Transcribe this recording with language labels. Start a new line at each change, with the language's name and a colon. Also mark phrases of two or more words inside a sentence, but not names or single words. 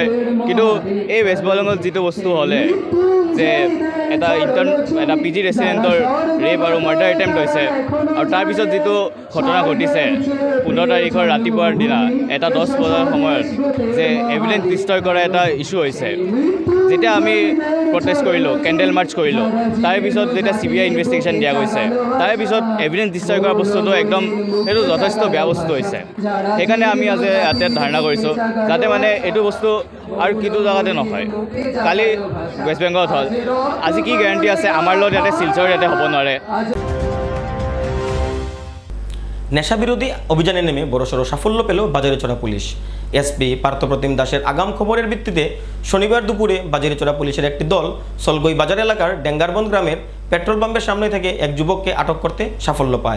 Assamese: কিন্তু এই ৱেষ্ট বেংগলত যিটো বস্তু হ'লে যে এটা
English: PG residentৰ rape
Assamese: আৰু
English: murder attempt
Assamese: হৈছে, আৰু তাৰপিছত যিটো ঘটনা ঘটিছে 15 তাৰিখৰ ৰাতিপুৱাৰ দিনা এটা 10 বজাৰ সময়ত যে
English: evidence destroy
Assamese: কৰা এটা ইছ্যু হৈছে, যেতিয়া আমি প্ৰটেষ্ট কৰিলোঁ,
English: candle march
Assamese: কৰিলোঁ, তাৰে পিছত যেতিয়া
English: CBI investigation
Assamese: দিয়া গৈছে, তাৰে পিছত
English: evidence destroy
Assamese: কৰা বস্তুটো একদম সেইটো যথেষ্ট বেয়া বস্তু হৈছে। সেইকাৰণে আমি আজি ইয়াতে ধাৰণা কৰিছোঁ যাতে মানে এইটো বস্তু আৰু কিটো জেগাতে নহয়। কালি ৱেষ্ট বেংগলত হ'ল, আজি কি গেৰাণ্টি আছে আমাৰ লগত ইয়াতে শিলচৰ ইয়াতে হ'ব নোৱাৰে?
Bangla: নেশা বিরোধী অভিযানে নেমে বড়সড় সাফল্য পেল বাজারেচড়া পুলিশ। এসপি পার্থপ্রতিম দাসের আগাম খবরের ভিত্তিতে শনিবার দুপুরে বাজারেচড়া পুলিশের একটি দল সলগই বাজার এলাকার ডেঙ্গারবন্দ গ্রামের পেট্রোল পাম্পের সামনে থেকে এক যুবককে আটক করতে সাফল্য পায়।